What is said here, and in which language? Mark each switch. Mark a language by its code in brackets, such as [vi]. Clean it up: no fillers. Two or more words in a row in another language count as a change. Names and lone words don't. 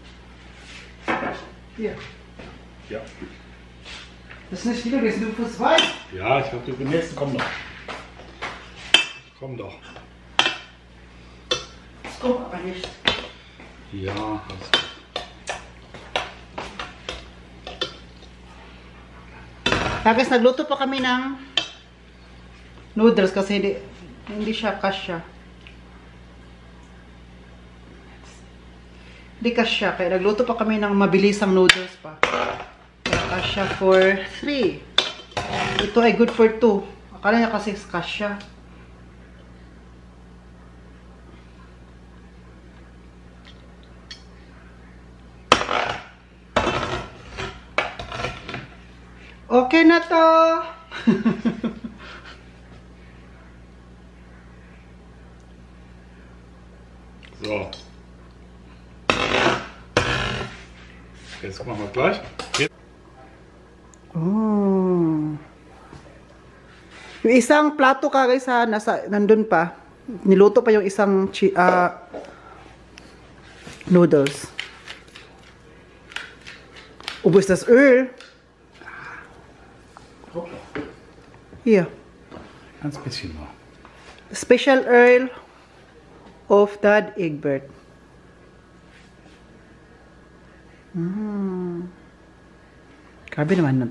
[de] Hier. Ja. Das ist nicht viel gewesen, du fürs Weiß. Ja, ich habe den nächsten. Komm doch. Komm doch. Das kommt aber nicht. Ja, alles gut. [tl] Guys, nagluto pa kami ng noodles kasi hindi siya kasya. Hindi kasya, kaya nagluto pa kami ng mabilisang noodles pa. Kaya kasya for 3. Ito ay [en] good for 2. [tl] Akala niya kasi kasya. Okay na to. So. [de] Jetzt machen wir gleich. Oh. [tl] Yung isang plato guys nandun pa. Niluto pa yung isang noodles. [de] Ubus das Öl. Hier. Ganz bisschen noch. [en] Special oil of Dad Egbert. [tl] Grabe naman na to.